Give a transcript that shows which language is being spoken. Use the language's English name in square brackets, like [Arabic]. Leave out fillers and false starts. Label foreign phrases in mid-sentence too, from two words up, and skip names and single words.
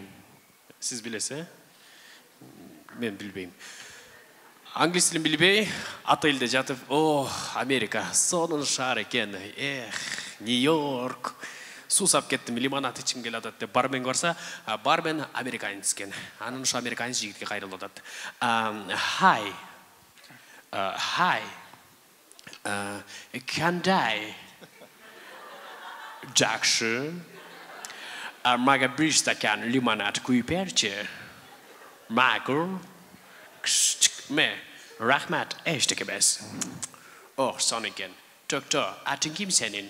[Kyrgyz] Сиз билесиз, мен билбейм. Англис тилин билбей, отельде жатып, Америка, сонун шаар экен, Нью-Йорк. Сусап кеттим, лимонад ичим келатат деп бармен барса, бармен американец экен. Анан ушу американец жигитке кайрылып атат. [English] Hi. Can I? [Kyrgyz] Жакшы. Мага бир стакан лимонад куюп берчи. Макул. Рахмат, эчтеке эмес. Сон экен. Доктор, атың ким сенин?